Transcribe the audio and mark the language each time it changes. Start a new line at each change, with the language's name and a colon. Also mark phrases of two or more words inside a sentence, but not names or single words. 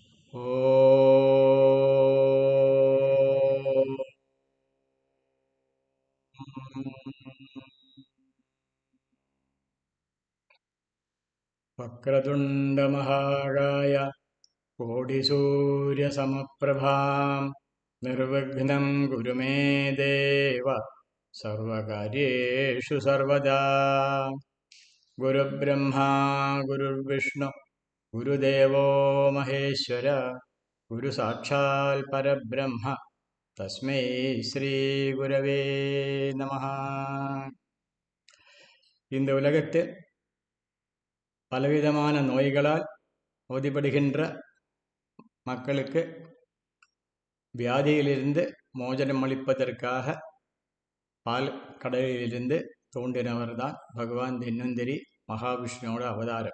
Sanskrit: ഓം വക്രതുണ്ടമഹാകായ കോടിസൂര്യസമപ്രഭാം നിർവിഘ്നം കുരു മേ ദേവ സർവകാര്യേഷു സർവദാ. ഗുരുബ്രഹ്മാ ഗുരുർവിഷ്ണു ഗുരുദേവോ മഹേശ്വര ഗുരു സാക്ഷാൽ പരബ്രഹ്മ തസ്മൈ ശ്രീ ഗുരവേ நமஹ.
Tamil: இந்த உலகத்தில் பலவிதமான நோய்களால் அவதிப்படுகின்ற மக்களுக்கு வியாதியிலிருந்து மோசனம் அளிப்பதற்காக பால் கடலிலிருந்து தோன்றினவர் தான் பகவான் தன்வந்திரி மகாவிஷ்ணுவோட அவதாரம்.